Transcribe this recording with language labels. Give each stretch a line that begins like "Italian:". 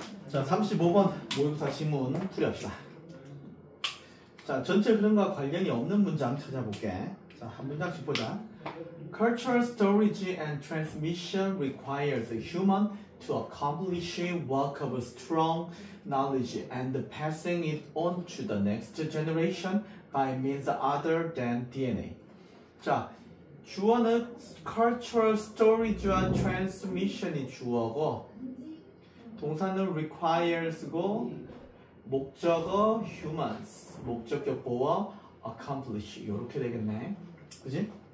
Korean: 자, 35번 모의고사 지문 풀이합시다. 자, 전체 흐름과 관련이 없는 문장 찾아볼게. 자, 한 문장씩 보자.
English: Cultural storage and transmission requires a human to accomplish work of strong knowledge and passing it on to the next generation by means other than DNA.
Korean: 자, 주어는 cultural storage와 transmission이 주어고 동사는 requires고 목적어 humans, 목적격 보어 accomplish 이렇게 되겠네. 그지?